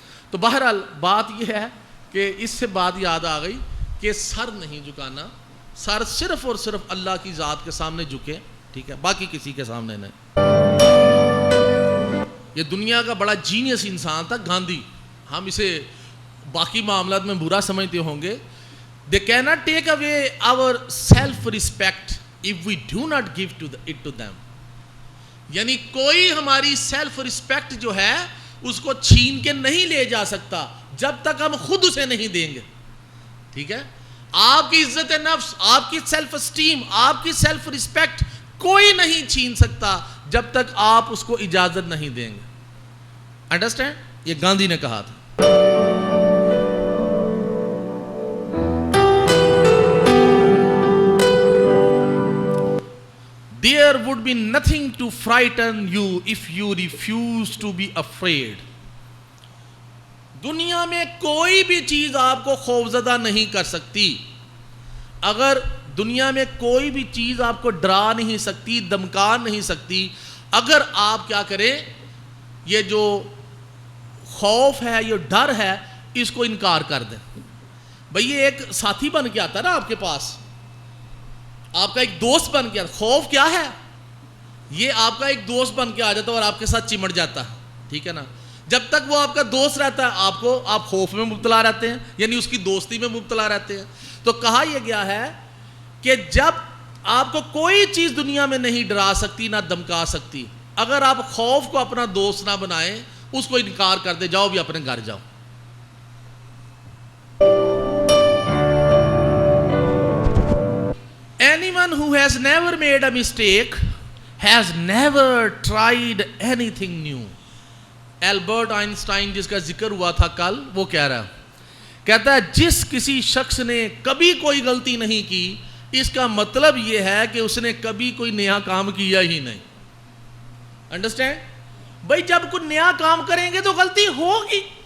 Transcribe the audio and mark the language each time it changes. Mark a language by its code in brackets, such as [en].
[ur] تو بہرحال بات یہ ہے کہ اس سے بات یاد آ گئی کہ سر نہیں جھکانا، سر صرف اور صرف اللہ کی ذات کے سامنے جھکے، ٹھیک ہے، باقی کسی کے سامنے نہیں. یہ دنیا کا بڑا جینیس انسان تھا گاندھی. ہم اسے باقی معاملات میں برا سمجھتے ہوں گے. [en] They cannot take away our self-respect if we do not give it to them. [ur] یعنی کوئی ہماری سیلف رسپیکٹ جو ہے اس کو چھین کے نہیں لے جا سکتا جب تک ہم خود اسے نہیں دیں گے، ٹھیک ہے. آپ کی عزت نفس، آپ کی سیلف اسٹیم، آپ کی سیلف رسپیکٹ کوئی نہیں چھین سکتا جب تک آپ اس کو اجازت نہیں دیں گے. انڈرسٹینڈ؟ یہ گاندھی نے کہا تھا. [en] There would be nothing to frighten you if you refuse to be afraid. [ur] دنیا میں کوئی بھی چیز آپ کو خوفزدہ نہیں کر سکتی. اگر دنیا میں کوئی بھی چیز آپ کو ڈرا نہیں سکتی، دمکا نہیں سکتی، اگر آپ کیا کریں، یہ جو خوف ہے، یہ ڈر ہے، اس کو انکار کر دیں. بھئی یہ ایک ساتھی بن کے آتا ہے نا آپ کے پاس، آپ کا ایک دوست بن کے. خوف کیا ہے؟ یہ آپ کا ایک دوست بن کے آ جاتا ہے اور آپ کے ساتھ چمٹ جاتا ہے، ٹھیک ہے نا. جب تک وہ آپ کا دوست رہتا ہے آپ خوف میں مبتلا رہتے ہیں، یعنی اس کی دوستی میں مبتلا رہتے ہیں. تو کہا یہ گیا ہے کہ جب آپ کو کوئی چیز دنیا میں نہیں ڈرا سکتی نہ دمکا سکتی اگر آپ خوف کو اپنا دوست نہ بنائیں، اس کو انکار کر دے، جاؤ بھی اپنے گھر جاؤ. [en] Anyone who has never made a mistake has never tried anything new. [ur] Albert Einstein جس کا ذکر ہوا تھا کل، وہ کہہ رہا ہے، کہتا ہے جس کسی شخص نے کبھی کوئی غلطی نہیں کی، اس کا مطلب یہ ہے کہ اس نے کبھی کوئی نیا کام کیا ہی نہیں. انڈرسٹینڈ؟ بھئی جب کوئی نیا کام کریں گے تو غلطی ہوگی.